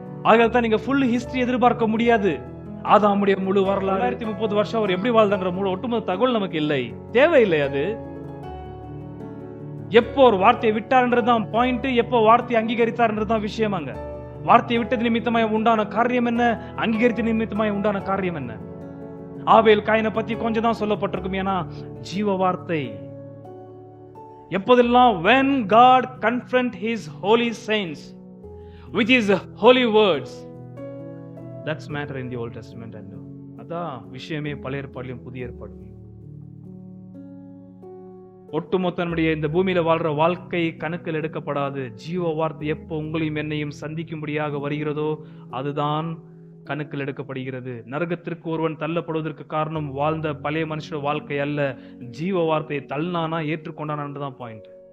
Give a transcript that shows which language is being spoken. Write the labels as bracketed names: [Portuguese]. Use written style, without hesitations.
[Tamil] ஆகத்தான் நீங்க full history எதிர்பார்க்க முடியாது. ஆதாமுடைய முழு வரலாறு 30 வருஷம் அவர் எப்படி வாழ்ந்தான்ற முழு ஒட்டுமொத்த தகவல் நமக்கு இல்லை, தேவையில்லை. அது எப்போ ஒரு வார்த்தையை விட்டார்ன்றதுதான் பாயிண்ட், எப்போ வார்த்தையை அங்கீகரித்தார்ன்றதுதான் விஷயம். அங்க வார்த்தையை விட்டது நிமித்தமாய் உண்டான காரியம் என்ன, அங்கீகரித்த நிமித்தமாய் உண்டான காரியம் என்ன? ஆபேல் காயினை பத்தி கொஞ்சம் தான் சொல்லப்பட்டிருக்கும். ஏன்னா ஜீவ வார்த்தை எப்போதெல்லாம் [English] when God confront his holy saints with his holy words, that's matter in the Old Testament and New. [Tamil] அதான் விஷயமே பழைய ஏற்பாடிலும் புதிய ஏற்பாடிலும். ஒட்டுமொத்த நம்முடைய இந்த பூமியில வாழ்ற வாழ்க்கை கணக்கில் எடுக்கப்படாது. ஜீவ வார்த்தை எப்போ உங்களையும் என்னையும் சந்திக்கும்படியாக வருகிறதோ அதுதான் கணக்கில் எடுக்கப்படுகிறது. நரகத்திற்கு ஒருவன் தள்ளப்படுவதற்கு காரணம் வாழ்ந்த பழைய மனுஷ வாழ்க்கை அல்ல, ஜீவ வார்த்தையை தள்ளினானா ஏற்றுக்கொண்டானான்றதான் பாயிண்ட்.